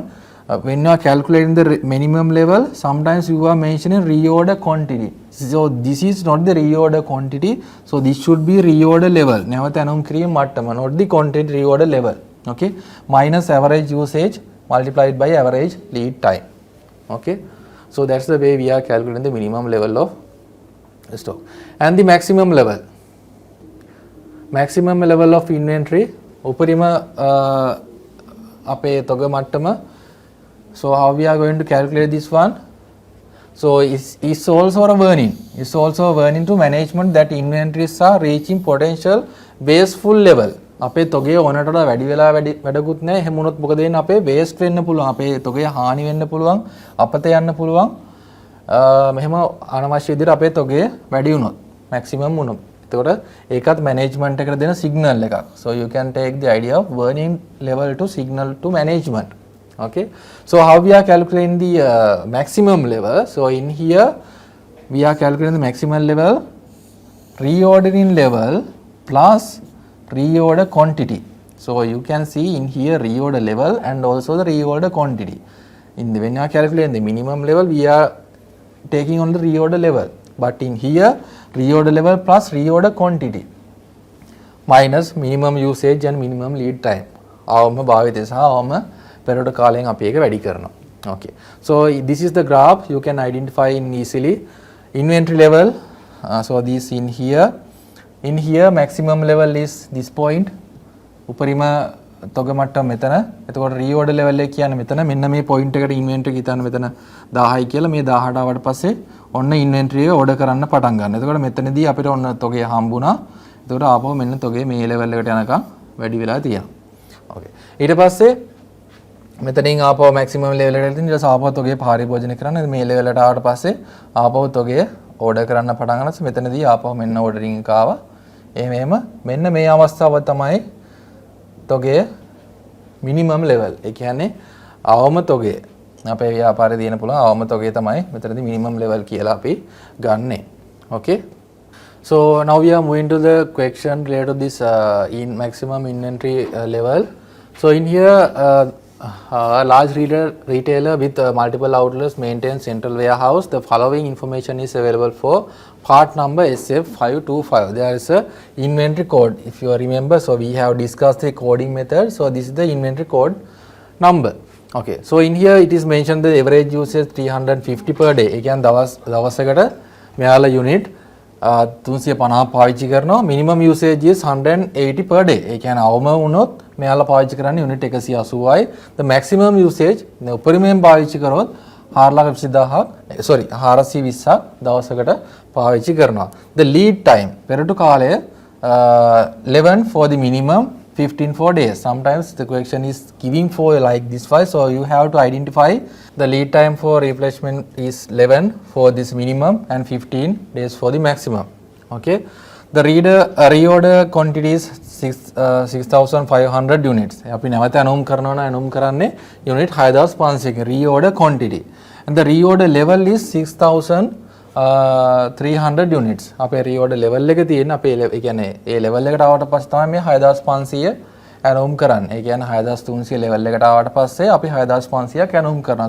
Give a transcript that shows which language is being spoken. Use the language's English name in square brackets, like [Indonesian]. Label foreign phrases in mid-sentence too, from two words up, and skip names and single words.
[English] When you are calculating the minimum level, sometimes you are mentioning reorder quantity. So this is not the reorder quantity. So this should be reorder level. [Sinhala] නැවත ඇනවුම් කිරීම මට්ටම, [English] not the quantity, reorder level. Okay. Minus average usage multiplied by average lead time. Okay. So that's the way we are calculating the minimum level of stock. And the maximum level. Maximum level of inventory. [Sinhala] උපරිම අපේ තොග මට්ටම. [English] So how we are going to calculate this one? So it's also a warning. It's also a warning to management that inventories are reaching potential wasteful level. [Sinhala] අපේ තොගේ ඕනට වඩා වැඩි වෙලා වැඩකුත් නැහැ. එහෙම වුණොත් මොකද වෙන්නේ? අපේ වේස්ට් වෙන්න පුළුවන්. අපේ තොගේ හානි වෙන්න පුළුවන්. අපත යන්න පුළුවන්. මෙහෙම අනවශ්‍ය විදිහට අපේ තොගේ වැඩි වුණොත්, මැක්සිමම් වුණොත්. එතකොට ඒකත් මැනේජ්මන්ට් එකට දෙන සිග්නල් එකක්. [English] So you can take the idea of warning level to signal to management. Okay. So how we are calculating the maximum level? So in here we are calculating the maximum level, reordering level plus reorder quantity. So you can see in here reorder level and also the reorder quantity. When you are calculating the minimum level, we are taking on the reorder level. But in here, reorder level plus reorder quantity minus minimum usage and minimum lead time. [Sinhala] අවම භාවිතය සහ අවම පෙරට කාලයෙන් අපි ඒක වැඩි කරනවා. [English] Okay. So this is the graph you can identify in easily. Inventory level. So this in here. In here maximum level is this point. [Sinhala] උපරිම තොග මට්ටම මෙතන. එතකොට [English] reorder level [Sinhala] එක කියන්නේ මෙතන. මෙන්න මේ point එකට inventory එක හිතන්න මෙතන 1000යි කියලා. මේ 18 ආවට පස්සේ ඔන්න inventory එක order කරන්න පටන් ගන්න. එතකොට මෙතනදී අපිට ඔන්න තොගේ හම්බුණා. එතකොට ආපහු මෙන්න තොගේ මේ level එකට යනකම් වැඩි වෙලා තියෙනවා. Okay. ඊට පස්සේ මෙතනින් ආපහු [English] maximum level [Sinhala] එකට ඉතින් ඊට පස්සේ ආපහු තොගේ පරිභෝජනය කරන්න මේ level එකට ආවට පස්සේ ආපහු තොගේ order කරන්න පටන් ගන්නත් මෙතනදී ආපහු මෙන්න ordering එක ආවා. එහෙම මෙන්න මේ අවස්ථාව තමයි තොගේ [English] minimum level. [Sinhala] ඒ කියන්නේ අවම තොගේ අපේ ව්‍යාපාරේ දින පුළුවන් අවම තොගේ තමයි මෙතනදී [English] minimum level [Sinhala] කියලා අපි ගන්නෙ. Okay. [English] So now we are moving to the question related to this in maximum inventory level. So in here large retailer with multiple outlets maintains central warehouse. The following information is available for part number SF525. There is a inventory code. If you remember, so we have discussed the coding method. So this is the inventory code number. Okay. So in here it is mentioned the average usage 350 per day. [Sinhala] ඒ කියන්නේ දවසකට මෙයාලා unit 350 පාවිච්චි කරනවා. [English] minimum usage is 180 per day. [Sinhala] ඒ කියන්නේ අවම වුණොත් මෙයාලා පාවිච්චි කරන්නේ unit 180යි. [English] the maximum usage [Sinhala] උපරිමයෙන් පාවිච්චි කරොත් 420ක් දවසකට පාවිච්චි කරනවා. [English] the lead time [Sinhala] පෙරටු කාලය [English] 11 for the minimum, 15 for days. Sometimes the question is giving for like this way, so you have to identify the lead time for replacement is 11 for this minimum and 15 days for the maximum. Okay. The reorder quantity is 6500 units. [Sinhala] අපි නැවත අනුම් කරනවා නම් අනුම් කරන්නේ [English] unit 6500 reorder quantity, and the reorder level is 6300 units. [Sinhala] අපේ [English] reorder level [Sinhala] එක තියෙන අපේ ඒ කියන්නේ ඒ level එකට ආවට පස්සේ තමයි මේ 6500 ඇනුම් කරන්නේ. ඒ කියන්නේ 6300 level එකට ආවට පස්සේ අපි 6500ක් ඇනුම් කරනවා.